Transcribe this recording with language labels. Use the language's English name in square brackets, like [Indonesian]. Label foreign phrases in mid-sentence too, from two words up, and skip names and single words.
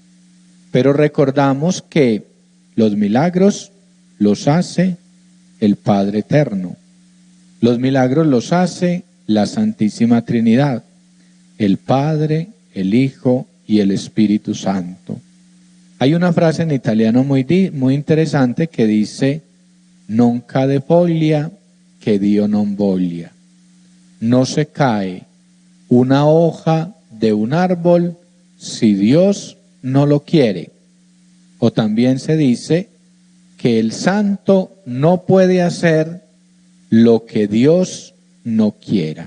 [Spanish] Pero recordamos que los milagros los hace el Padre Eterno. Los milagros los hace la Santísima Trinidad, el Padre, el Hijo y el Espíritu Santo. Hay una frase en italiano muy interesante que dice: [Italian] non cade foglia che Dio non voglia. [Spanish] No se cae una hoja de un árbol si Dios no lo quiere. O también se dice que el santo no puede hacer lo que Dios no quiera.